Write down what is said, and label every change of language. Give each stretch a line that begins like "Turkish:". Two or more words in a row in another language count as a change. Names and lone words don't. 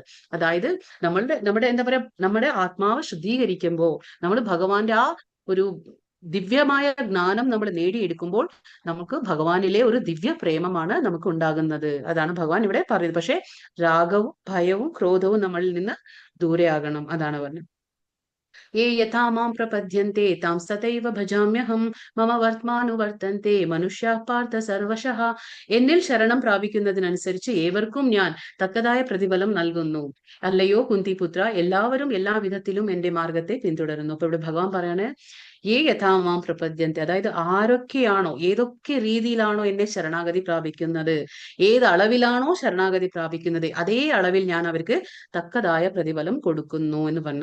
Malayalam: അതായത് നമ്മുടെ എന്താ പറയാ, നമ്മുടെ ആത്മാവ് ശുദ്ധീകരിക്കുമ്പോൾ, നമ്മൾ ഭഗവാന്റെ ആ ഒരു ദിവ്യമായ ജ്ഞാനം നമ്മൾ നേടിയെടുക്കുമ്പോൾ നമുക്ക് ഭഗവാനിലെ ഒരു ദിവ്യ പ്രേമമാണ് നമുക്ക് ഉണ്ടാകുന്നത്. അതാണ് ഭഗവാൻ ഇവിടെ പറയുന്നത്. പക്ഷെ രാഗവും ഭയവും ക്രോധവും നമ്മളിൽ നിന്ന് ദൂരെയാകണം. അതാണ് പറഞ്ഞത്.
Sanskrit: ये यथा मां प्रपद्यन्ते तां तथैव भजाम्यहं मम വർത്തമാനുവർത്തന്തെ മനുഷ്യാ പാർത്ഥ സർവശഃ.
Malayalam: എന്നിൽ ശരണം പ്രാപിക്കുന്നതിനനുസരിച്ച് ഏവർക്കും ഞാൻ തക്കതായ പ്രതിഫലം നൽകുന്നു. അല്ലയോ കുന്തിപുത്ര, എല്ലാവരും എല്ലാ വിധത്തിലും എന്റെ മാർഗത്തെ പിന്തുടരുന്നു. അപ്പൊ ഇവിടെ ഭഗവാൻ പറയാണ്,
Sanskrit: യഥാമാം പ്രപദ്യന്തെ,
Malayalam: അതായത് ആരൊക്കെയാണോ, ഏതൊക്കെ രീതിയിലാണോ എന്നെ ശരണാഗതി പ്രാപിക്കുന്നത്, ഏത് അളവിലാണോ ശരണാഗതി പ്രാപിക്കുന്നത്, അതേ അളവിൽ ഞാൻ അവർക്ക് തക്കതായ പ്രതിഫലം കൊടുക്കുന്നു എന്ന് പറഞ്ഞു.